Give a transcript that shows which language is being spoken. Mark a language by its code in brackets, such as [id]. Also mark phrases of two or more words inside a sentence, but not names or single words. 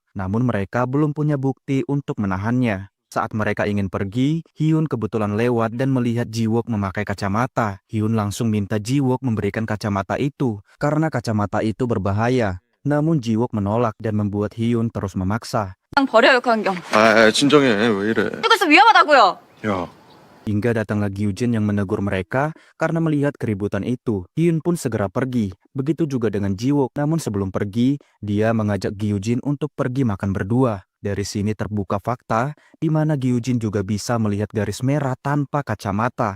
[id] Namun mereka belum punya bukti untuk menahannya. Saat mereka ingin pergi, Hyun kebetulan lewat dan melihat Jiwok memakai kacamata. Hyun langsung minta Jiwok memberikan kacamata itu, karena kacamata itu berbahaya. Namun Jiwok menolak dan membuat Hyun terus memaksa. [ko] 그냥 버려요, 그 안경. 진정해. 왜 이래? 그래서 위험하다고요. 야, [id] Hingga datanglah Gyujin yang menegur mereka karena melihat keributan itu. Hyun pun segera pergi. Begitu juga dengan Jiwok. Namun sebelum pergi, dia mengajak Gyujin untuk pergi makan berdua. Dari sini terbuka fakta di mana Gyujin juga bisa melihat garis merah tanpa kacamata.